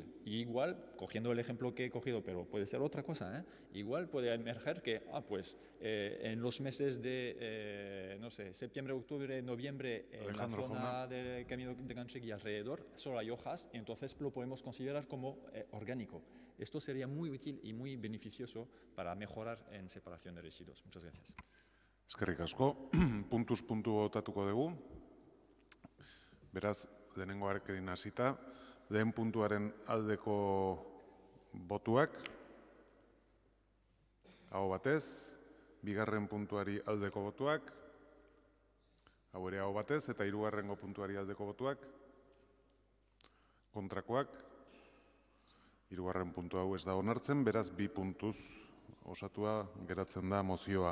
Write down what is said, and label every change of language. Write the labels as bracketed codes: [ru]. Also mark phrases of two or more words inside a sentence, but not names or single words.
[es] Y igual, cogiendo el ejemplo que he cogido, pero puede ser otra cosa, igual puede emerger que, en los meses de, no sé, septiembre, octubre, noviembre, en la zona del camino de Ganchegui alrededor, solo hay hojas, y entonces lo podemos considerar como orgánico. Esto sería muy útil y muy beneficioso para mejorar en separación de residuos. Muchas gracias. [eu] Eskerrik asko. Puntuz puntu botatuko dugu. Beraz, lehenengoarekin hasita, lehen puntuaren aldeko botuak, aho batez, bigarren puntuari aldeko botuak, hau ere aho batez, eta hirugarrengo puntuari aldeko botuak, kontrakoak, hirugarren puntu hau ez da onartzen, beraz bi puntuz osatua geratzen da mozioa.